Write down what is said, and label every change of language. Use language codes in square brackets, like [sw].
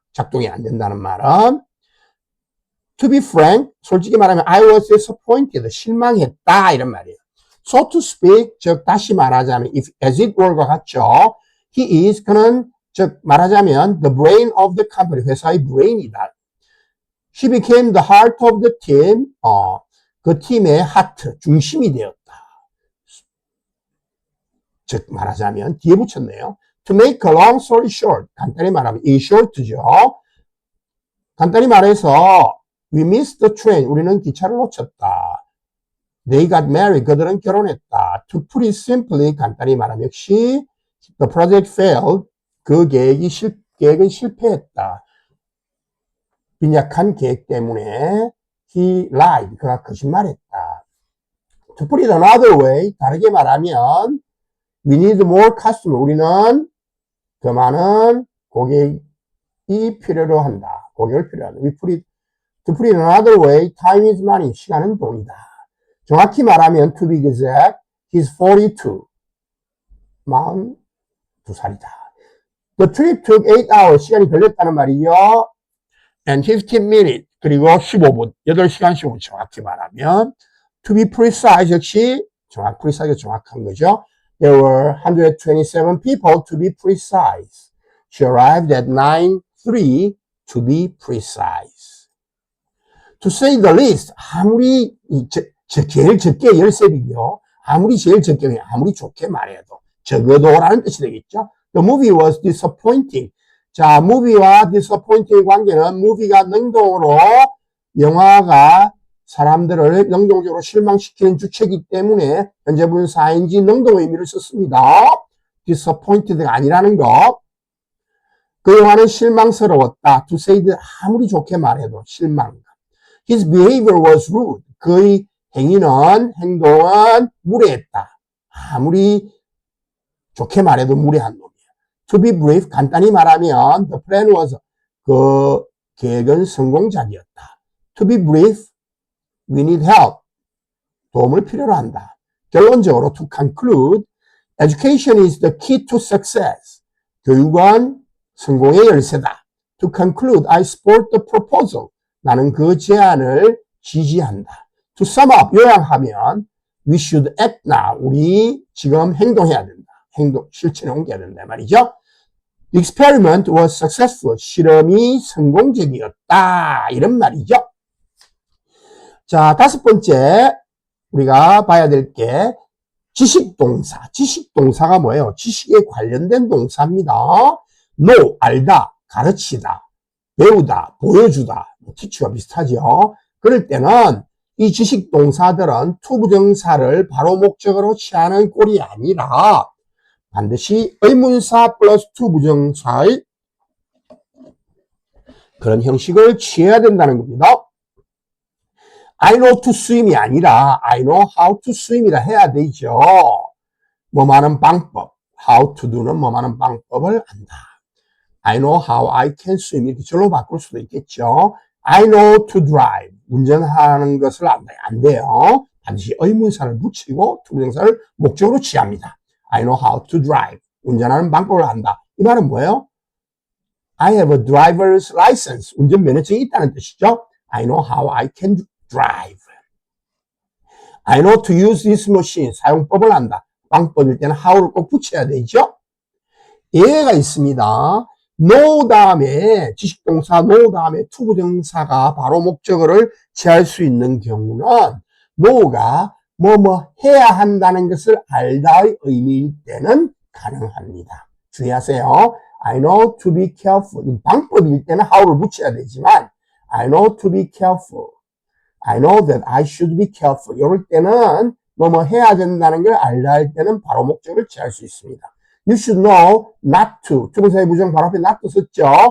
[ko] 작동이 안 된다는 말은. [en] To be frank, [ko] 솔직히 말하면 [en] I was disappointed. [ko] 실망했다 이런 말이에요. [en] So to speak, [ko] 즉 다시 말하자면 [en] if as it were과 [ko] 같죠. [en] He is, [ko] 그는 즉 말하자면 [en] the brain of the company, [ko] 회사의 [en] brain이다. She became the heart of the team. [ko] 그 팀의 하트, 중심이 되었다. 즉 말하자면 뒤에 붙였네요. [en] To make a long story short, [ko] 간단히 말하면 [en] in short죠. [ko] 간단히 말해서 [en] we missed the train. [ko] 우리는 기차를 놓쳤다. [en] They got married. [ko] 그들은 결혼했다. [en] To put it simply, [ko] 간단히 말하면 역시 [en] the project failed. [ko] 그 계획은 실패했다. 빈약한 계획 때문에 [en] he lied. [ko] 그가 거짓말했다. [en] To put it another way, [ko] 다르게 말하면 [en] we need more customer. [ko] 우리는 더 많은 고객이 필요로 한다. 고객을 필요로 한다. [en] To put it another way, time is money. [ko] 시간은 돈이다. 정확히 말하면 [en] to be exact, he's 42. [ko] 42살이다. [en] The trip took 8 hours. [ko] 시간이 걸렸다는 말이죠. [en] And 15 minutes. [ko] 그리고 15분. 8시간 15분. 정확히 말하면 [en] to be precise. [ko] 역시 precise 정확한 거죠. [en] There were 127 people to be precise. She arrived at 9:03 to be precise. To say the least, [ko] 아무리 제일 적게 13이요. 아무리 제일 적게, 아무리 좋게 말해도 적어도라는 뜻이 되겠죠. [en] The movie was disappointing. [ko] 자, movie와 disappointing의 관계는 movie가 능동으로 영화가 사람들을 능동적으로 실망시키는 주체이기 때문에 현재 분사인지 능동 의미를 썼습니다. disappointed가 아니라는 것. 그 영화는 실망스러웠다. [en] to say that [ko] 아무리 좋게 말해도 실망. [en] His behavior was rude. [ko] 그의 행동은 무례했다. 아무리 좋게 말해도 무례한 놈이야. [en] To be brief, [ko] 간단히 말하면 [en] the plan was, [ko] 그 계획은 성공작이었다. [en] To be brief, we need help. [ko] 도움을 필요로 한다. 결론적으로 [en] to conclude, education is the key to success. [ko] 교육은 성공의 열쇠다. [en] To conclude, I support the proposal. [ko] 나는 그 제안을 지지한다. [en] To sum up, [ko] 요약하면 [en] we should act now. [ko] 우리 지금 행동해야 된다. 실천에 옮겨야 된다 말이죠. [en] The experiment was successful. [ko] 실험이 성공적이었다. 이런 말이죠. 자, 5번째 우리가 봐야 될 게 지식동사. 지식동사가 뭐예요? 지식에 관련된 동사입니다. know, 알다, 가르치다, 배우다, 보여주다, teach가 비슷하죠. 그럴 때는 이 지식동사들은 투부정사를 바로 목적으로 취하는 꼴이 아니라 반드시 의문사 플러스 투부정사의 그런 형식을 취해야 된다는 겁니다. [en] I know to swim이 [ko] 아니라 [en] I know how to swim이라 [ko] 해야 되죠. 뭐하는 방법, [en] how to do [ko] 는 뭐하는 방법을 안다. [en] I know how I can swim [ko] 이렇게 절로 바꿀 수도 있겠죠. [en] I know to drive. [ko] 운전하는 것을 안다. 안 돼요. 반드시 의문사를 붙이고 투부정사를 목적으로 취합니다. [en] I know how to drive. [ko] 운전하는 방법을 안다. 이 말은 뭐예요? [en] I have a driver's license. [ko] 운전면허증이 있다는 뜻이죠. [en] I know how I can drive. I know to use this machine. [ko] 사용법을 안다. 방법일 때는 how를 꼭 붙여야 되죠. 예가 있습니다. know 다음에 지식동사 know 다음에 투부정사가 바로 목적어를 취할 수 있는 경우는 know가 뭐뭐 해야 한다는 것을 알다의 의미일 때는 가능합니다. 주의하세요. [en] I know to be careful. [ko] 방법일 때는 how를 붙여야 되지만 [en] I know to be careful. I know that I should be careful. [ko] 이럴 때는 뭐뭐 해야 된다는 걸 알다 할 때는 바로 목적을 취할 수 있습니다. [en] You should know not to. [ko] 투부정사의 부정 바로 앞에 not to 썼죠.